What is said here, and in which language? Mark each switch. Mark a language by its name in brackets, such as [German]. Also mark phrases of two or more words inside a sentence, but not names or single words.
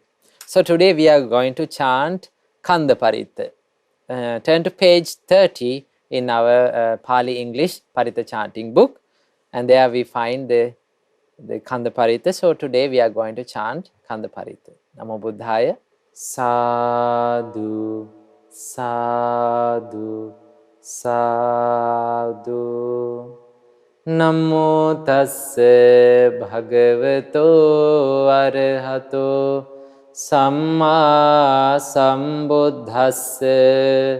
[English] So today we are going to chant Kanda Parita. Turn to page 30 in our Pali English Parita chanting book, and there we find the Kanda Parita. So today we are going to chant Kanda Parita. [Pali] Namo Buddhaya. Sadhu, sadhu, sadhu. Namo tassa bhagavato arahato samma sambuddhassa.